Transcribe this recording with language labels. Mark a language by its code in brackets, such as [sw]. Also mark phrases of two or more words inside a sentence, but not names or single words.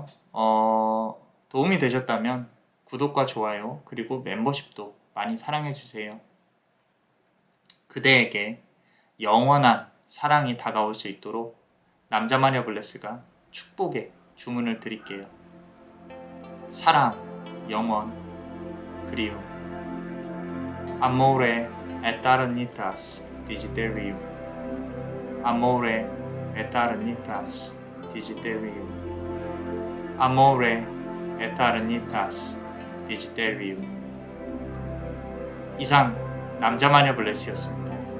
[ko] 도움이 되셨다면 구독과 좋아요 그리고 멤버십도 많이 사랑해주세요. 그대에게 영원한 사랑이 다가올 수 있도록 남자마녀 블레스가 축복의 주문을 드릴게요. 사랑, 영원, 그리움. [la] Amore eternitas digiderium. Amore eternitas digiderium. Amore eternitas digiderium. [ko] 이상 남자마녀 블레스였습니다.